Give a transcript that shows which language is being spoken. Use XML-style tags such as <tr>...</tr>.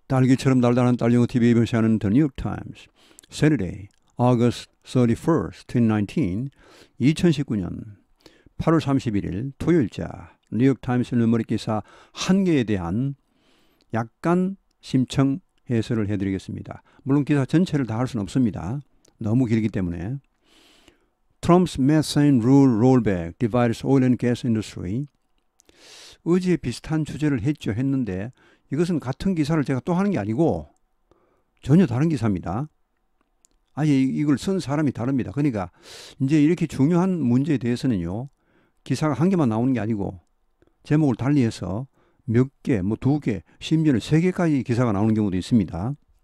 <ko>딸기처럼 달달한 딸영어 TV에 별세하는 The New York Times</ko> <en>Saturday, August 31st, 2019</en> <ko>2019년 8월 31일 토요일자 뉴욕 타임스 일면머리 기사 한 개에 대한 약간 심층 해설을 해드리겠습니다. 물론 기사 전체를 다 할 수는 없습니다. 너무 길기 때문에.</ko> <en>Trump's methane rule rollback divides oil and gas industry.</en> <ko>어제 비슷한 주제를 했는데 이것은 같은 기사를 제가 또 하는 게 아니고 전혀 다른 기사입니다. 아예 이걸 쓴 사람이 다릅니다. 그러니까 이제 이렇게 중요한 문제에 대해서는요, 기사가 한 개만 나오는 게 아니고 제목을 달리해서 몇 개, 뭐 두 개, 심지어는 세 개까지 기사가 나오는 경우도 있습니다.</ko>